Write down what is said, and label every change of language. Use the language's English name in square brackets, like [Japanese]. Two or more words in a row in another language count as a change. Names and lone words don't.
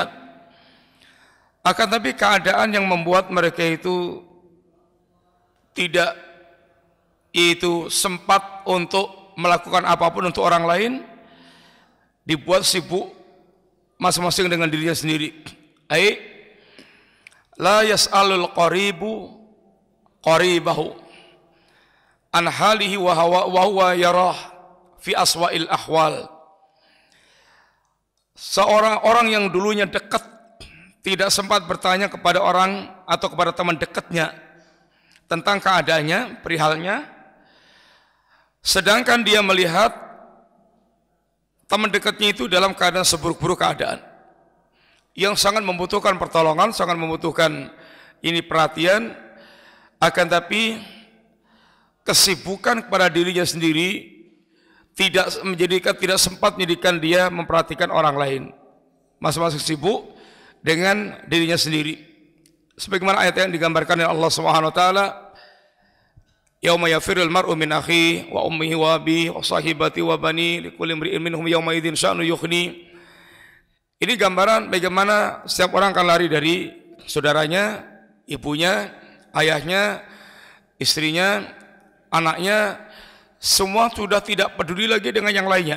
[Indonesian] Akan tapi keadaan yang membuat mereka itu tidak sempat untuk melakukan apapun untuk orang lain, dibuat sibuk masing-masing dengan dirinya sendiri. [Arabic] لا يسأل القريب قريبه عن حاله وهو يراه في أسوأ الأحوال. [Indonesian] Seorang orang yang dulunya dekat tidak sempat bertanya kepada orang atau kepada teman dekatnya tentang keadaannya, perihalnya, sedangkan dia melihat teman dekatnya itu dalam keadaan seburuk-buruk keadaan, yang sangat membutuhkan pertolongan, sangat membutuhkan ini perhatian, akan tapi kesibukan kepada dirinya sendiri tidak sempat menjadikan dia memperhatikan orang lain. Masing-masing sibuk dengan dirinya sendiri. Sebagaimana ayat yang digambarkan oleh Allah [Arabic] سبحانه وتعالى, يوم يفر المرء من أخيه وأمه وأبيه وصاحبته وبنيه لكل امرئ منهم يومئذ شأن يغني. [Indonesian] Ini gambaran bagaimana setiap orang akan lari dari saudaranya, ibunya, ayahnya, istrinya, anaknya, semua sudah tidak peduli lagi dengan yang lainnya.